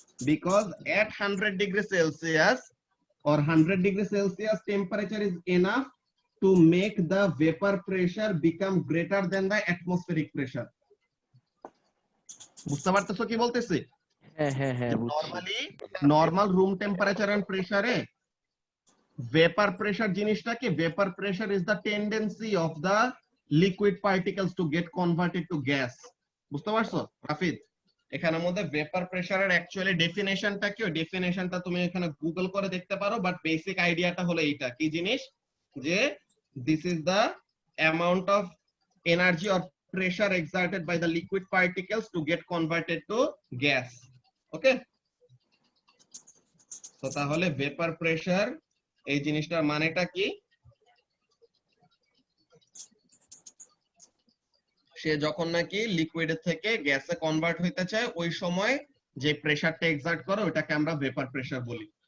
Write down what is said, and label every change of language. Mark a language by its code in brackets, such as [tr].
[en] Because at 100 degree Celsius or 100 degree Celsius temperature is enough to make the vapor pressure become greater than the atmospheric pressure. [bn] বুঝতে পারতেছো কি বলতেছি? হ্যাঁ বুঝছি। Normal room temperature and প্রেসারে vapor pressure জিনিসটা কি? [en] vapor pressure is the tendency of the liquid particles to get converted to gas. [bn] বুঝতে পারছো রাফিদ? এখানের মধ্যে vapor pressure এর অ্যাকচুয়ালি ডেফিনেশনটা কি? ওই ডেফিনেশনটা তুমি এখানে গুগল করে দেখতে পারো, বাট বেসিক আইডিয়াটা হলো এইটা। কি জিনিস? [en] যে this is the amount of energy or pressure exerted by the liquid particles to get converted to gas. [bn] ওকে, তো তাহলে vapor pressure এই জিনিসটার মানেটা কি? সে যখন নাকি লিকুইডের থেকে গ্যাসে কনভার্ট হইতে চায় ওই সময় যে প্রেসারটা এক্সার্ট করে ওটাকে আমরা ভেপার প্রেসার বলি।